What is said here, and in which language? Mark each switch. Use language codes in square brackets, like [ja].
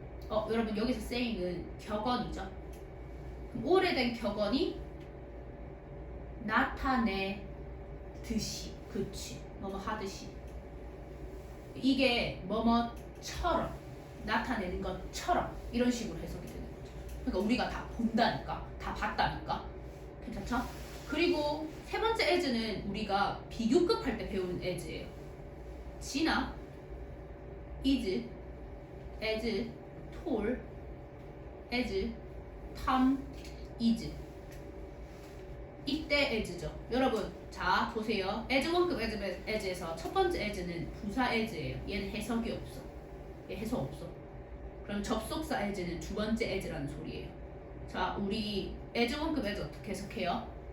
[ko] 여러분 여기서 saying은 격언이죠. 그럼 오래된 격언이 나타내듯이 그치 뭐뭐 하듯이 이게 뭐뭐처럼 나타내는 것처럼 이런 식으로 해석이 되는 거죠. 그러니까 우리가 다 본다니까 다 봤다니까 괜찮죠? 그리고 세 번째 as는 우리가 비교급 할 때 배우는 as예요. [en] 지나 is as tall as Tom is [ko] 이때 [en] as죠. [ko] 여러분 자 보세요. as 원급 as에서 첫 번째 as는 부사 as예요. 얘는 해석이 없어. 얘 해석 없어. 그럼 접속사 as는 두 번째 as라는 소리예요. 자 우리 as 원급 as 어떻게 해석해요?